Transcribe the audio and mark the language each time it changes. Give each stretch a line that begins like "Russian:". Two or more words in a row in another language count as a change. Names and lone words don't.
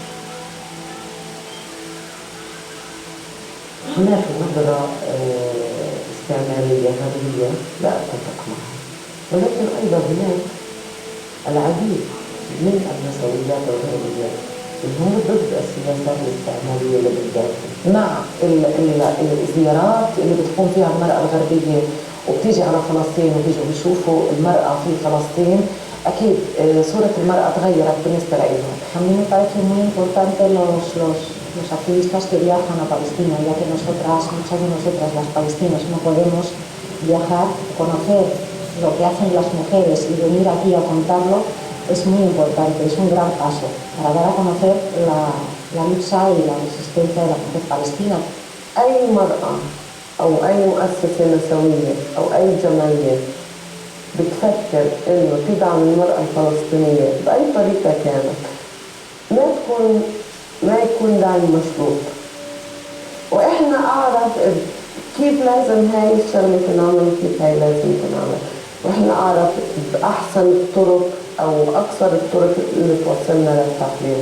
Arabic: هناك نظرة استعمارية غربية لا أتفق معها، ولكن أيضا هناك العديد من النسويات الغربية اللي هم ضد السياسات الاستعمارية للداخل، مع الزيارات اللي بتقوم فيها المرأة الغربية وبتيجي على فلسطين وبيجوا بيشوفوا المرأة في فلسطين. أكيد صورة المرأة تغيرت بالنسبة لهم.
Spanish: A mí me parece muy importante los activistas que viajan a Palestina, ya que muchas de nosotras las palestinas no podemos viajar, conocer lo que hacen las mujeres y venir aquí a contarlo es muy importante, es un gran paso para dar a conocer la lucha y la resistencia de la mujer palestina.
Arabic: أي مرأة أو أي مؤسسة نسوية أو أي جمعية بتفكر إنه تدعم المرأة الفلسطينية بأي طريقة كانت ما يكون دعم مشروط، وإحنا أعرف كيف لازم هاي الشغلة تنعمل وكيف هاي لازم تنعمل، وإحنا أعرف بأحسن الطرق أو أكثر الطرق اللي توصلنا للتحرير.